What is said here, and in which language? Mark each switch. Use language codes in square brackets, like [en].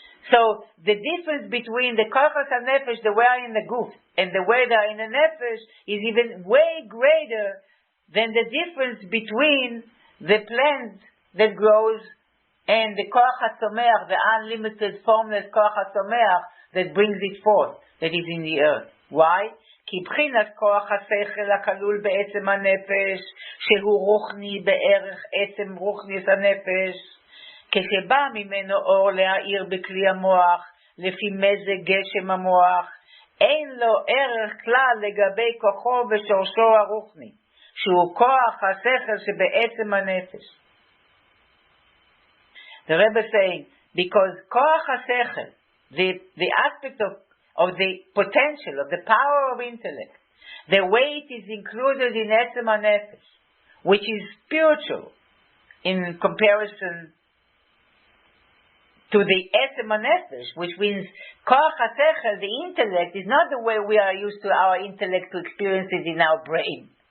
[en] So the difference between the kochos HaNefesh, the way are in the guf, and the way they are in the Nefesh is even way greater than the difference between the plant that grows and the koach HaTzomeach, the unlimited, formless koach HaTzomeach that brings it forth, that is in the earth. Why? [he] כי בחינת כוח השכל הכלול בעצם הנפש, שהוא רוחני בערך עצם רוחניס הנפש, כשבא ממנו אור להאיר בכלי המוח, לפי מזג גשם המוח, אין לו ערך כלל לגבי כוחו ושורשו הרוחני, שהוא כוח השכל שבעצם הנפש. [en] The Rebbe is saying, because כוח השכל, the aspect of the potential, of the power of intellect, the way it is included in Etzem HaNefesh, which is spiritual in comparison to the Etzem HaNefesh, which means Koach HaSechel, the intellect, is not the way we are used to our intellect to experience it in our brain.